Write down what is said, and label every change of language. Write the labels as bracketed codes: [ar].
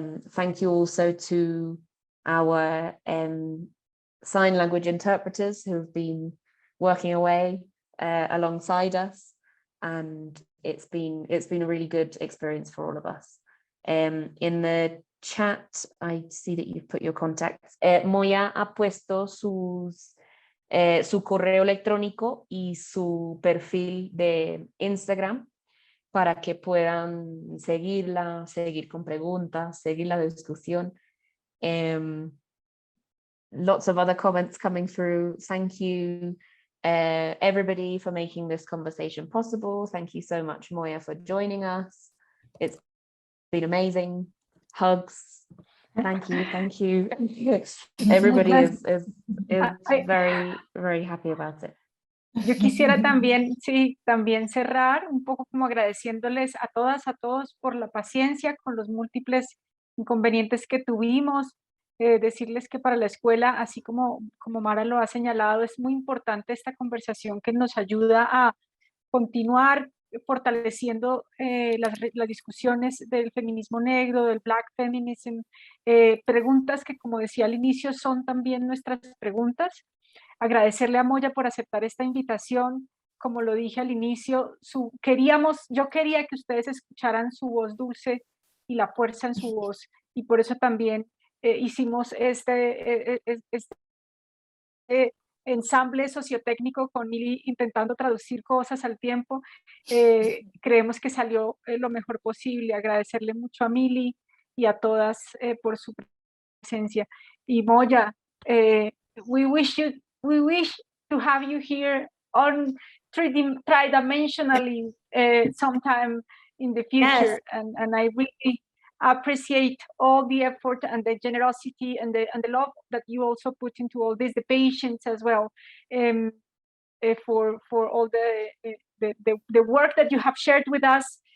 [en] Thank you also to our sign language interpreters who have been working away alongside us, and it's been a really good experience for all of us. In the chat, I see that you've put your contacts. [es] Moya ha puesto su correo electrónico y su perfil de Instagram para que puedan seguirla, seguir con preguntas, seguir la discusión. [en] Lots of other comments coming through. Thank you, everybody, for making this conversation possible. Thank you so much, Moya, for joining us. It's been amazing. Hugs. Thank you. Everybody is very, very happy about it. [es] Yo quisiera también, sí, también cerrar un poco como agradeciéndoles a todas, a todos por la paciencia con los múltiples inconvenientes que tuvimos, decirles que para la escuela, así como Mara lo ha señalado, es muy importante esta conversación que nos ayuda a continuar fortaleciendo las discusiones del feminismo negro, del Black Feminism, preguntas que, como decía al inicio, son también nuestras preguntas. Agradecerle a Moya por aceptar esta invitación. Como lo dije al inicio, yo quería que ustedes escucharan su voz dulce y la fuerza en su voz, y por eso también hicimos este ensamble sociotécnico con Mili intentando traducir cosas al tiempo. Creemos que salió lo mejor posible. Agradecerle mucho a Mili y a todas por su presencia. [en] Y Moya, we wish to have you here on tridimensionally sometime in the future. Yes. And I really appreciate all the effort and the generosity and the love that you also put into all this, the patience as well, for all the work that you have shared with us.